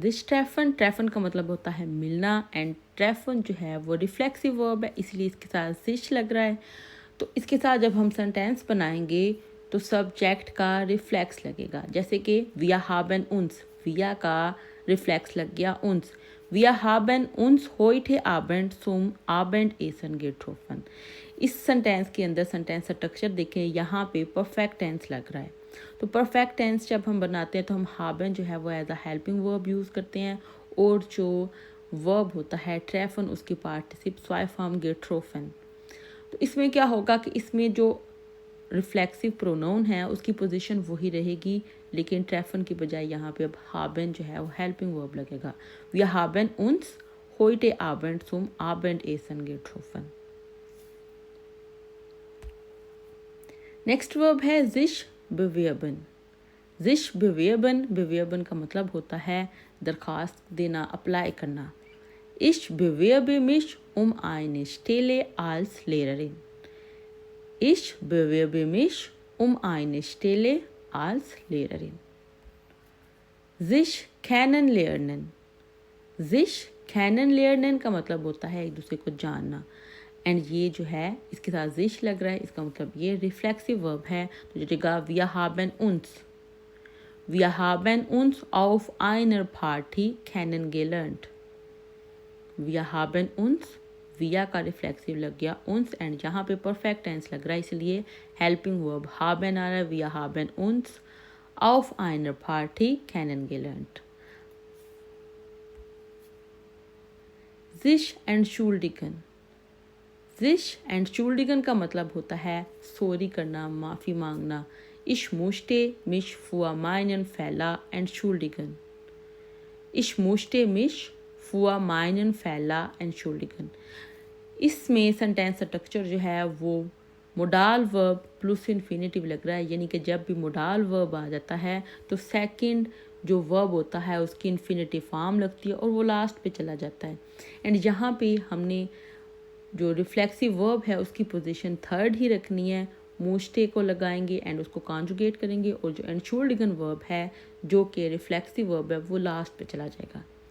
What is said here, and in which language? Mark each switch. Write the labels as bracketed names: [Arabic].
[Hindi] जिश ट्रेफन, ट्रेफन का मतलब होता है मिलना, एंड ट्रेफन जो है वो रिफ्लेक्सिव वर्ब है, इसलिए इसके साथ जिश लग रहा है। तो इसके साथ जब हम सेंटेंस बनाएंगे तो सब्जेक्ट का रिफ्लेक्स लगेगा, जैसे कि [German] विया हाबेन उन्स, [Hindi] विया का रिफ्लेक्स लग गया उन्स। [German] Wir haben uns heute Abend zum Abendessen getroffen। [Hindi] इस सेंटेंस के अंदर सेंटेंस स्ट्रक्चर देखें, यहाँ पे परफेक्ट टेंस लग रहा है। तो परफेक्ट टेंस जब हम बनाते हैं तो हम haben जो है वो as a helping verb use करते हैं, और जो वर्ब होता है ट्रेफन उसकी पार्टिसिप zwei फॉर्म getroffen। तो इसमें क्या होगा कि इसमें जो रिफ्लेक्सिव प्रोनाउन है उसकी पोजीशन वही रहेगी, लेकिन ट्रेफन की बजाय यहाँ पे अब haben जो है वो हेल्पिंग वर्ब लगेगा। [German] Wir haben uns heute Abend zum Abendessen getroffen। [Hindi] Next verb है sich bewerben। sich bewerben, bewerben का मतलब होता है दरखास्त देना, अप्लाई करना। [German] Ich bewerbe mich eine Stelle als Lehrerin। Ich bewerbe mich eine Stelle als Lehrerin। sich kennenlernen। [Hindi] sich kennenlernen का मतलब होता है एक दूसरे को जानना, एंड ये जो है इसके साथ sich लग रहा है, इसका मतलब ये रिफ्लेक्सिव वर्ब है, तो जगह [German] wir haben uns, wir haben uns auf einer Party kennengelernt। wir haben uns, [Hindi] wir का रिफ्लेक्सिव लग गया uns, एंड यहाँ पे परफेक्ट टेंस लग रहा है, इसलिए हेल्पिंग वर्ब haben आ रहा है। [German] wir haben uns auf einer Party kennengelernt। sich entschuldigen। [Hindi] sich entschuldigen का मतलब होता है सॉरी करना, माफ़ी मांगना। [German] Ich musste mich für meinen Fehler entschuldigen। Ich musste mich für meinen Fehler entschuldigen। [Hindi] इसमें सेंटेंस स्ट्रक्चर जो है वो मोडाल वर्ब प्लस इन्फिनेटिव लग रहा है, यानी कि जब भी मोडाल वर्ब आ जाता है तो सेकंड जो वर्ब होता है उसकी इन्फिनेटिव फॉर्म लगती है और वो लास्ट पे चला जाता है। एंड यहाँ पे हमने जो रिफ्लेक्सिव वर्ब है उसकी पोजीशन थर्ड ही रखनी है, मूस्टे को लगाएंगे एंड उसको कॉन्जुगेट करेंगे, और जो एंटशुल्डिगन वर्ब है जो कि रिफ्लेक्सिव वर्ब है वो लास्ट पे चला जाएगा।